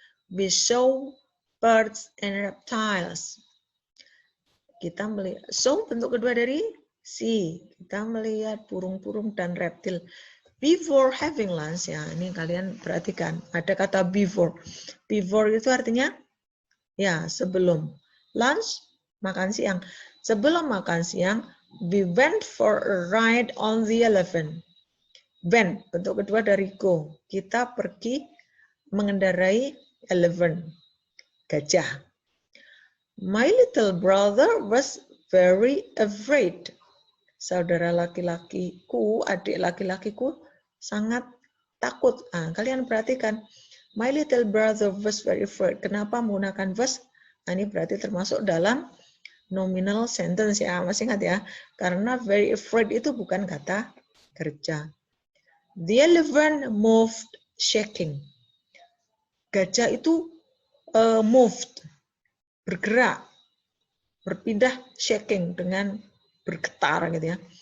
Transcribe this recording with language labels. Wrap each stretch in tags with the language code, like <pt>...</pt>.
<en>We saw birds and reptiles.</en> <id>Kita melihat, so bentuk kedua dari see. Kita melihat burung-burung dan reptil.</id> <en>Before having lunch,</en> <id>ya ini kalian perhatikan, ada kata before. Before itu artinya ya sebelum. Lunch, makan siang. Sebelum makan siang,</id> <en>we went for a ride on the elephant.</en> <id>Went, bentuk kedua dari go. Kita pergi mengendarai elephant, gajah.</id> <en>My little brother was very afraid.</en> <id>Saudara laki-lakiku, adik laki-lakiku sangat takut. Nah, kalian perhatikan,</id> <en>my little brother was very afraid.</en> <id>Kenapa menggunakan was? Nah, ini berarti termasuk dalam nominal sentence ya, masih ingat ya? Karena</id> <en>very afraid</en> <id>itu bukan kata kerja.</id> <en>The elephant moved shaking.</en> <id>Gajah itu moved, bergerak, berpindah, shaking dengan bergetar gitu ya.</id>